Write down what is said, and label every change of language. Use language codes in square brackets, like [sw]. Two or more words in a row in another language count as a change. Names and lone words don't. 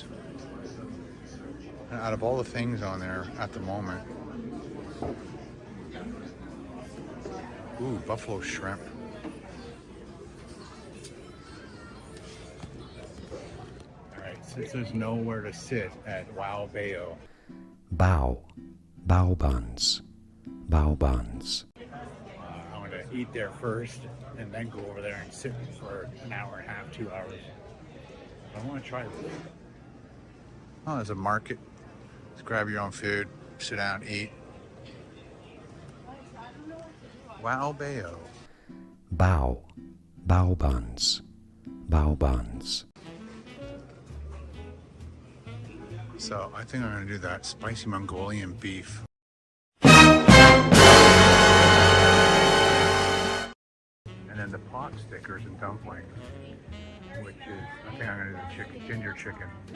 [en] Out of all the things on there at the moment. Ooh, buffalo shrimp. All right, since there's nowhere to sit at Wow Bao. Bao. Bao buns. Bao buns. I'm gonna eat there first and then go over there and sit for an hour and a half, 2 hours. I want to try this. Oh, there's a market. Just grab your own food, sit down, eat. Wow Bao. Bao. Bao buns. Bao buns. So I think I'm gonna do that spicy Mongolian beef. And then the pot stickers and dumplings, which is, I think I'm gonna do the chicken, ginger chicken.